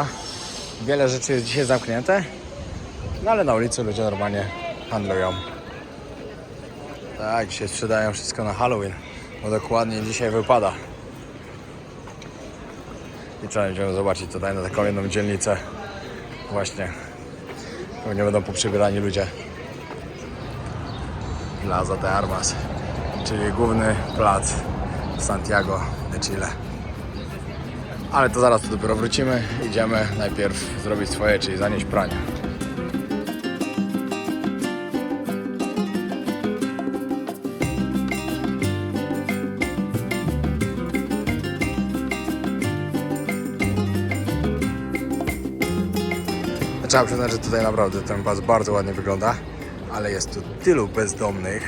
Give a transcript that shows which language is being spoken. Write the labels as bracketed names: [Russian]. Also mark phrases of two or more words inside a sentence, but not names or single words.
[Polish] Wiele rzeczy jest dzisiaj zamknięte, no ale na ulicy ludzie normalnie handlują. Tak, dzisiaj sprzedają wszystko na Halloween, bo dokładnie dzisiaj wypada. I trzeba będziemy zobaczyć tutaj na taką jedną dzielnicę. Właśnie, pewnie będą poprzebierani ludzie. Plaza de Armas, czyli główny plac Santiago de Chile. Ale to zaraz tu dopiero wrócimy. Idziemy najpierw zrobić swoje, czyli zanieść pranie. Trzeba przyznać, że tutaj naprawdę ten pas bardzo ładnie wygląda, ale jest tu tylu bezdomnych.